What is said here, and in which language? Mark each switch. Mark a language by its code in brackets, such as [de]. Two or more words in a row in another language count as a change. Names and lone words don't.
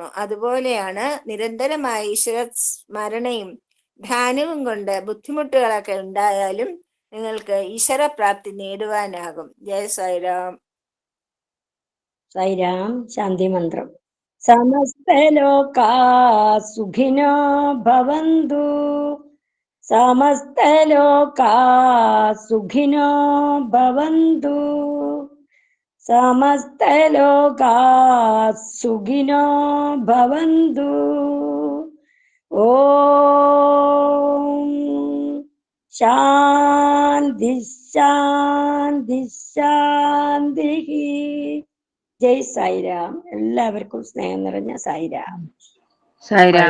[ml] അതുപോലെയാണ് നിരന്തരമായ ഈശ്വര സ്മരണയും ധ്യാനവും കൊണ്ട് ബുദ്ധിമുട്ടുകളൊക്കെ ഉണ്ടായാലും നിങ്ങൾക്ക് ഈശ്വര പ്രാപ്തി നേടുവാനാകും. ജയ സായിരാം. സൈരാം ശാന്തി മന്ത്രം. [sa] സമസ്തലോകാ സുഖിനോ ഭവന്തു, സമസ്തലോകാ സുഖിനോ ഭവന്തു, സമസ്തലോകാ സുഖിനോ ഭവന്തു. ഓം ശാന്തി ശാന്തി ശാന്തി. [ml] ജയ് സായിരാം. എല്ലാവർക്കും സ്നേഹം നിറഞ്ഞ സായിരാം. സായിരാം.